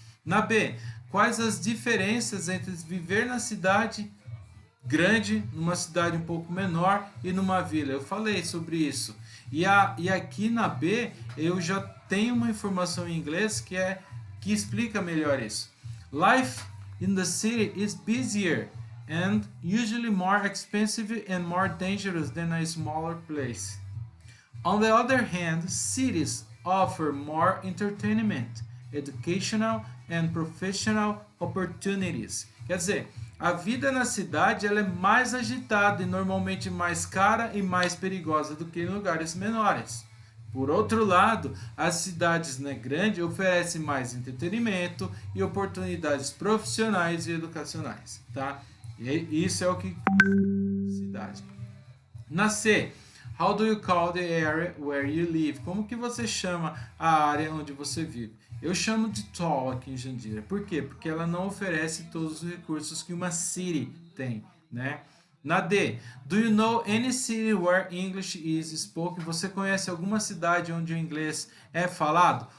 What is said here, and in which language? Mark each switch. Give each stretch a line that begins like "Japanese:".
Portuguese: Na B, quais as diferenças entre viver na cidade grande, numa cidade um pouco menor e numa vila? Eu falei sobre isso. E aqui na B eu já tenho uma informação em inglês que explica melhor isso.
English: Life in the city is busier and usually more expensive and more dangerous than a smaller place. On the other hand, cities offer more entertainment, educational and professional opportunities.
Portuguese: Quer dizer, a vida na cidade ela é mais agitada e normalmente mais cara e mais perigosa do que em lugares menores. Por outro lado, as cidades grandes oferecem mais entretenimento e oportunidades profissionais e educacionais, tá? E isso é o que cidade. Na C,
English: how do you call the area where you live?
Portuguese: Como que você chama a área onde você vive? Eu chamo de tall aqui em Jandira. Por quê? Porque ela não oferece todos os recursos que uma city tem, né? Na D,
English: do you know any city where English is spoken?
Portuguese: Você conhece alguma cidade onde o inglês é falado?